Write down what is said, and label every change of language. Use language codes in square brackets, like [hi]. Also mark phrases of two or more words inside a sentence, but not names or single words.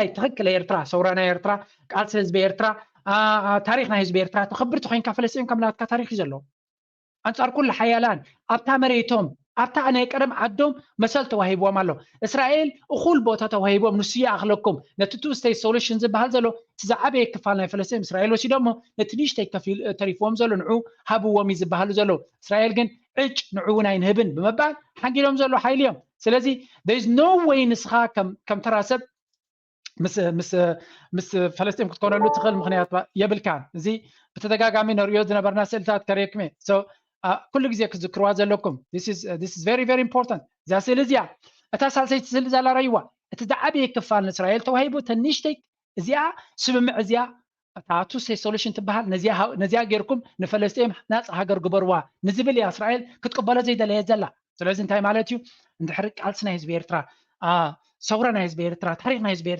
[ti] ትኽክል ኤርትራ ሰውራ ናይ ኤርትራ ቃልሲ ህዝቢ ኤርትራ ታሪክ ናይ ህዝቢ ኤርትራ ተኸብርቲ ኮይንካ ፈለስጢን ከም ናትካ ታሪክ እዩ ዘለዎ ኣንጻር ኩሉ ሓያላን ኣብታ መሬቶም ኣብታ ናይ ቀደም ዓዶም መሰል ተዋሂቦም ኣሎ እስራኤል እኹል ቦታ ተዋሂቦም ንሱ ይኣኽለኩም ነቲ [en] two state solution [ti] ዝበሃል ዘሎ እቲ ዝዓበየ ክፋል ናይ ፈለስጢን እስራኤል ወሲዶሞ ነቲ ንእሽተይ ከፊል ተሪፍዎም ዘሎ ንዑ ሃብዎም እዩ ዝበሃሉ ዘሎ እስራኤል ግን ዕጭ ንዑ እውን ኣይንህብን ብምባል ሓንጊሎም ዘሎ ሓይሊ እዮም ስለዚ [en] there is no way [ti] ንስኻ ከም ተራ ሰብ ምስ ፈለስጢን ክትኮነሉ ትኽእል ምክንያት የብልካን እዚ ብተደጋጋሚ ነሪኦ ዝነበርና ስእልታት ከሪክሜ ኩሉ ግዜ ክዝክርዋ ዘለኩም [en] this is very very important [ti] እዛ ስእሊ እዚኣ እታ ሳልሰይቲ ስእሊ ዘላ ረይዋ እቲ ዝዓበየ ክፋል ንእስራኤል ተዋሂቡ ተንእሽተይ እዚኣ ስምምዕ እዚኣ እታ [en] two state [ti] ሶሉሽን ትበሃል ነዚኣ ጌርኩም ንፈለስጢን ናፃ ሃገር ግበርዋ ንዝብል እያ እስራኤል ክትቅበሎ ዘይደለየ ዘላ ስለዚ እንታይ ማለት እዩ እንድሕሪ ቃልሲ ናይ ህዝቢ ኤርትራ ሰውራ ናይ ህዝቢ ኤርትራ ታሪክ ናይ ህዝቢ